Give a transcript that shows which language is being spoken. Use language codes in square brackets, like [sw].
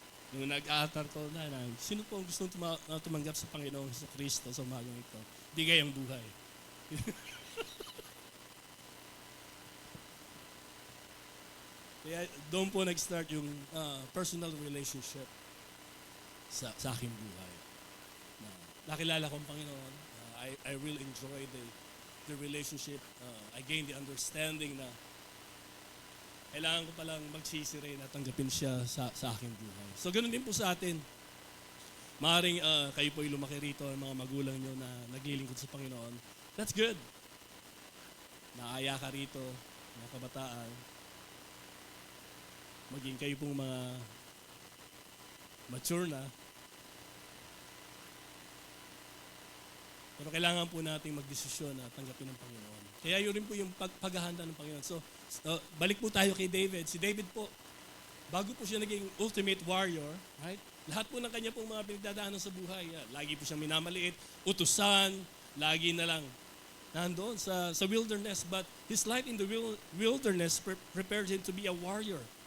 [tl] Nung nag-aatar ko sino po ang gusto tumanggap sa Panginoong sa Kristo sa umagang ito? Bigay ang buhay. Kaya doon po nag-start yung personal relationship sa aking buhay. Nakilala ko ang Panginoon. [en] I really enjoy the relationship. I gained the understanding [tl] na kailangan ko palang magsisiri na tanggapin siya sa aking buhay. So ganoon din po sa atin. Maaring kayo po ay lumaki rito, ang mga magulang nyo na naglilingkod sa Panginoon. [en] That's good. [tl] Naaya ka rito, mga kabataan. Maging kayo pong mga mature na. Pero kailangan po nating magdesisyon na tanggapin ng Panginoon. Kaya yun rin po yung paghahanda ng Panginoon. So, balik po tayo kay David. Si David po, bago po siya naging ultimate warrior, right? Lahat po ng kanya pong mga pinagdadaanan sa buhay, lagi po siyang minamaliit, utusan, lagi na lang nandoon sa wilderness. [en] But his life in the wilderness prepared him to be a warrior.